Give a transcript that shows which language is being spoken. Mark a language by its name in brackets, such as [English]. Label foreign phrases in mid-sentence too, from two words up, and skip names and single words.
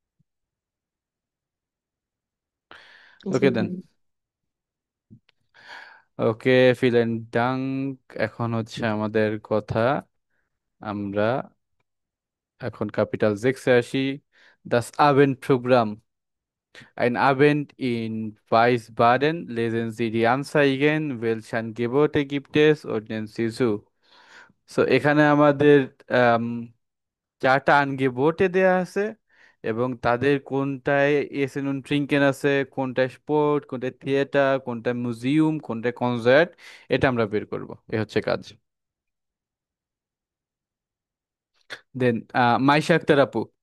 [English] জি okay then. [Bangla] ভাইয়া। [German] ওকে, vielen Dank. [Bangla] এখন হচ্ছে আমাদের কথা, আমরা এখন ক্যাপিটাল জেক্সে আসি। [German] das Abend Programm, ein Abend in Wiesbaden, lesen Sie die Anzeigen, welche Angebote gibt es und nennen Sie zu। [Bangla] সো এখানে আমাদের আম, চারটা আনগেবোটে দেয়া আছে, এবং তাদের কোনটায় [German] Essen und Trinken [Bangla] আছে, কোনটায় স্পোর্ট, কোনটায় থিয়েটার, কোনটায় মিউজিয়াম, কোনটায় কনসার্ট, এটা আমরা বের করব। এ হচ্ছে কাজ। দেন মাইশা আক্তার আপু।